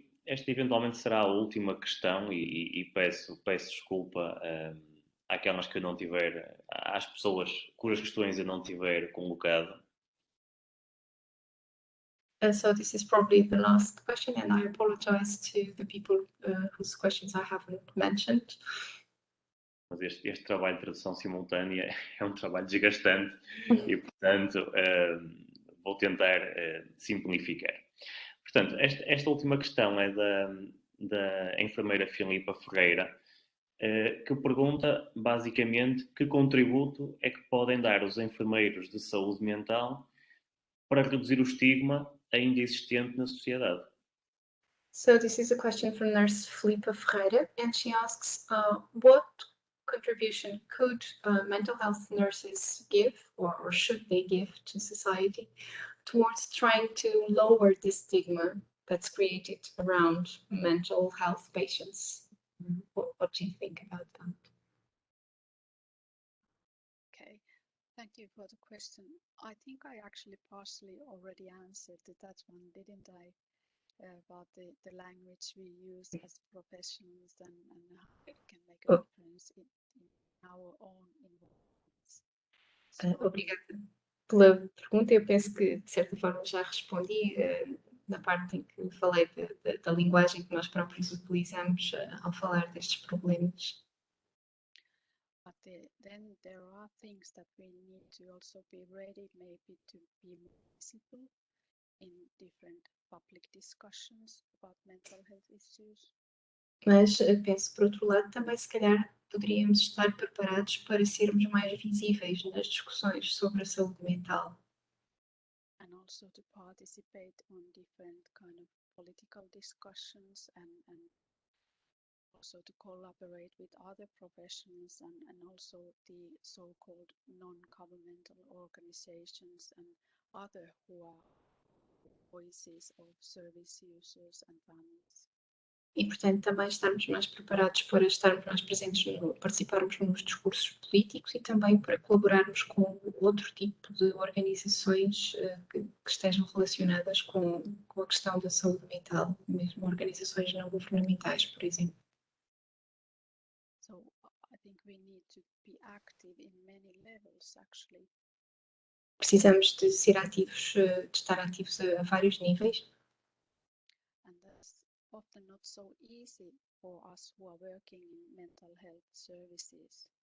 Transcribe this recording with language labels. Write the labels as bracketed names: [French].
[Portuguese] esta eventualmente será a última questão e peço desculpa àquelas que eu não tiver, às pessoas cujas questões eu não tiver colocado. [English] So this is probably the last question, and I apologize to the people whose questions I haven't mentioned. [Portuguese] Mas este trabalho de tradução simultânea é um trabalho desgastante e, portanto, vou tentar simplificar. Portanto, esta última questão é da enfermeira Filipa Ferreira, que pergunta, basicamente, que contributo é que podem dar os enfermeiros de saúde mental para reduzir o estigma ainda existente na sociedade. [English] So this is a question from Nurse Filipa Ferreira, and she asks, what contribution could mental health nurses give, or should they give to society towards trying to lower the stigma that's created around mental health patients? What do you think about that? Okay, thank you for the question. I think I actually partially already answered that one, didn't I? About the language we use as professionals and how it can make a difference in our own environments. [Portuguese] Obrigada pela pergunta. Eu penso que, de certa forma, já respondi na parte em que falei da linguagem que nós próprios utilizamos ao falar destes problemas. [English] But then there are things that we need to also be ready maybe to be more visible in different public discussions about mental health issues. [Portuguese] Mas penso, por outro lado, também se calhar poderíamos estar preparados para sermos mais visíveis nas discussões sobre a saúde mental. [English] And also to participate on different kind of political discussions and also to collaborate with other professions and also the so-called non-governmental organizations and other who are voices of service users and families. [Portuguese] E, portanto, também estarmos mais preparados para estarmos mais presentes, participarmos nos discursos políticos e também para colaborarmos com outro tipo de organizações que estejam relacionadas com a questão da saúde mental, mesmo organizações não governamentais, por exemplo. [English] So I think we need to be active in many levels, actually. [Portuguese] Precisamos de ser ativos, de estar ativos a vários níveis. [English] And that's often not so easy for us who are working in mental health services.